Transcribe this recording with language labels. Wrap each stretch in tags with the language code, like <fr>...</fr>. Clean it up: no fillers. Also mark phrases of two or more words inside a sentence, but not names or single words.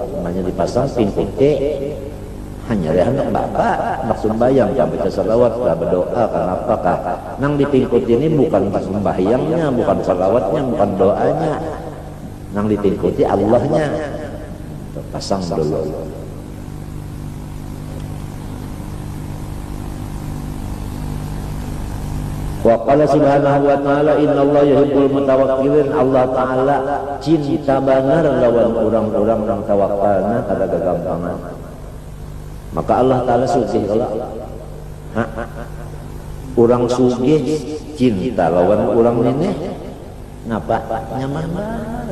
<bjn>Namanya dipasang pingkuti. Hanya dia hendak bapak nak sembahyang, ya baca salawat, kah berdoa, kenapa kah? Nang di pingkut ini bukan sembahyangnya, bukan salawatnya, bukan doanya. Nang dipingkuti Allahnya.</bjn> <id>Pasang dulu.</id> <ar>وقال سبحانه وتعالى إن الله يحب المتوكلين.</ar> <bjn>Allah taala cinta benar lawan orang-orang yang tawakkalna kada gagampangan. Maka Allah taala sugih Allah. Orang sugih cinta lawan orang ini ngapa?</bjn> <id>Nyaman banget.</id>